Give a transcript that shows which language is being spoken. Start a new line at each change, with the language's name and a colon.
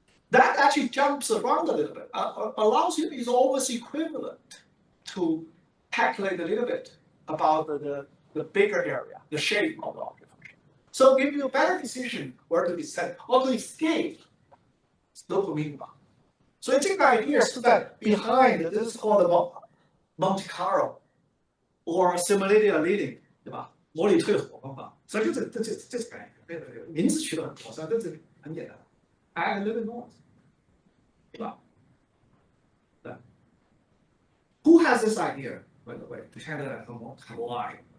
English: That actually jumps around a little bit, allows you, is always equivalent to calculate a little bit about the bigger area, the shape of the object function. So give you a better decision where to descend, or to escape local minima. So I think the idea is that behind, this is called the Monte Carlo, or simulated annealing.
Chinese: 对吧？模拟退火方法，所以这概念，名字取得很好，实际上这是很简单的 ，
English: add a little noise，
Chinese: 对吧？对。
English: Who has this idea? By the way,
Chinese: 你看这个很
English: large.